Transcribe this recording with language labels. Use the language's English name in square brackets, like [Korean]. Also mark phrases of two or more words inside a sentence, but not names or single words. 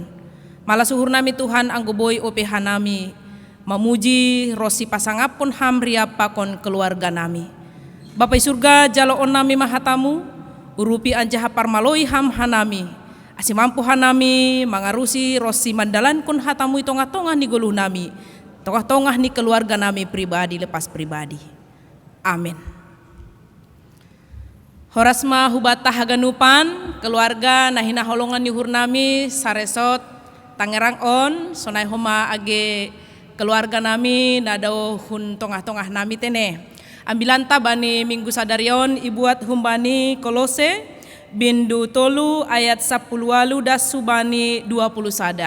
[Batak Simalungun] Malah suhur nami Tuhan anggoboy opehan nami, memuji rosi pasangapun hamria pakon keluarga nami. Bapai surga jaloon nami mahatamu, urupi anjaha parmaloi ham hanami. Asi mampu hanami mangarusi rosi mandalan kun hatamu tongah-tongah ni goluh nami, tongah-tongah ni keluarga nami [Indonesian] pribadi lepas pribadi. [Batak Simalungun] Amin. Horasma hubata haganupan keluarga nahina holongan yuhur nami saresot Tangerang on sonai homa age keluarga nami nadao hun tongah-tongah nami tene. Ambilanta bani minggu sadarion ibuat humbani Kolose bindu tolu ayat 10 das subani 20 sada.